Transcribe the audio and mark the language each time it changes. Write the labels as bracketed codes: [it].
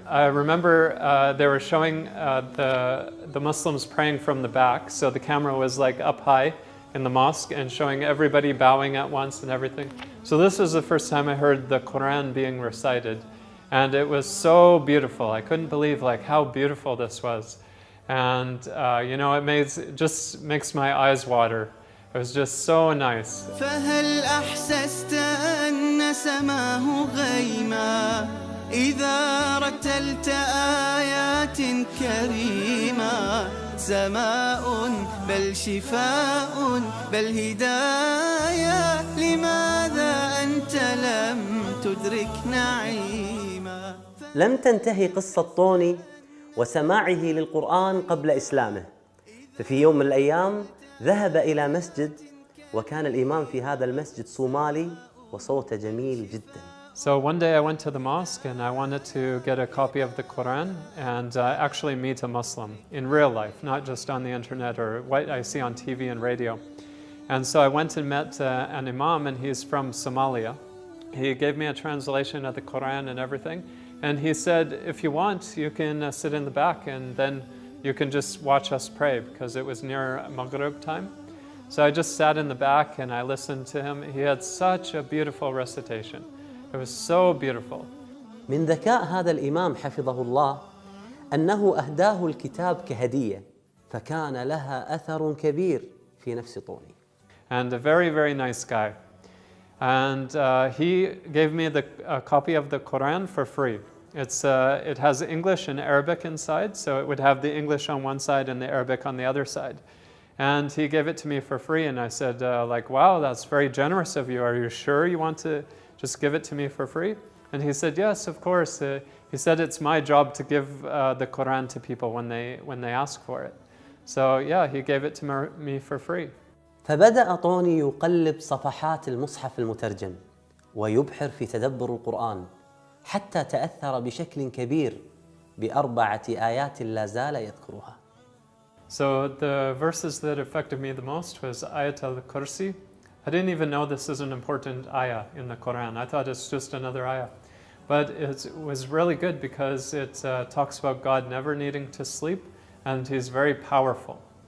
[en] I remember they were showing the Muslims praying from the back, so the camera was like up high in the mosque and showing everybody bowing at once and everything. So this was the first time I heard the Quran being recited, and it was so beautiful. I couldn't believe how beautiful this was. And it just makes my eyes water. It was just so nice. [ar] فهل أحسست أن سماه غيما إذا رتلت آيات كريما سماء بل شفاء بل هداية لماذا أنت لم تدرك نعيما. لم تنتهي قصة طوني وسماعه للقرآن قبل إسلامه، ففي يوم من الأيام ذهب إلى مسجد، وكان الإمام في هذا المسجد صومالي وصوته جميل جدا. [en] So one day I went to the mosque and I wanted to get a copy of the Quran and actually meet a Muslim in real life, not just on the internet or what I see on TV and radio. And so I went and met an imam, and he's from Somalia. He gave me a translation of the Quran and everything. And he said, if you want, you can sit in the back and then you can just watch us pray, because it was near Maghrib time. So I just sat in the back and I listened to him. He had such a beautiful recitation. It was so beautiful. [ar] من ذكاء هذا الإمام حفظه الله أنه أهداه الكتاب كهدية، فكان لها أثر كبير في نفس طوني. [en] And a very, very nice guy. And he gave me a copy of the Quran for free. It has English and Arabic inside, so it would have the English on one side and the Arabic on the other side. And he gave it to me for free, and I said, wow, that's very generous of you. Are you sure you want to just give it to me for free? And he said, yes, of course. He said, it's my job to give the Quran to people when they ask for it. So yeah, he gave it to me for free. [ar] فبدأ طوني يقلب صفحات المصحف المترجم ويبحر في تدبر القرآن، حتى تأثر بشكل كبير بأربعة آيات لا زال يذكرها. [en] So the verses that affected me the most was Ayat al-Kursi. I didn't even know this is an important ayah in the Quran. I thought it's just another ayah. But it was really good because it talks about God never needing to sleep, and He's very powerful.